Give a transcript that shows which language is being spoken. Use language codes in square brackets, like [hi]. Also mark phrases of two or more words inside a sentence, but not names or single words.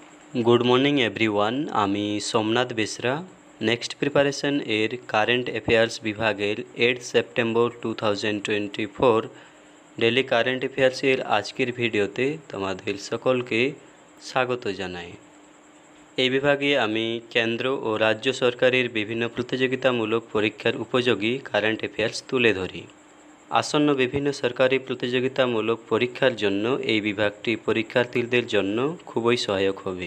[en] Good morning everyone [bn] আমি সোমনাথ বেসরা নেক্সট প্রিপারেশন এর [en] current affairs [bn] বিভাগের 8 সেপ্টেম্বর 2024 [en] daily current affairs [bn] এর আজকের ভিডিওতে তোমাদের সকলকে স্বাগত জানাই। এই বিভাগে আমি কেন্দ্র ও রাজ্য সরকারের বিভিন্ন প্রতিযোগিতামূলক পরীক্ষার উপযোগী [en] current affairs [bn] তুলে ধরি। আসন্ন বিভিন্ন সরকারি প্রতিযোগিতামূলক পরীক্ষার জন্য এই বিভাগটি পরীক্ষার্থীদের জন্য খুবই সহায়ক হবে।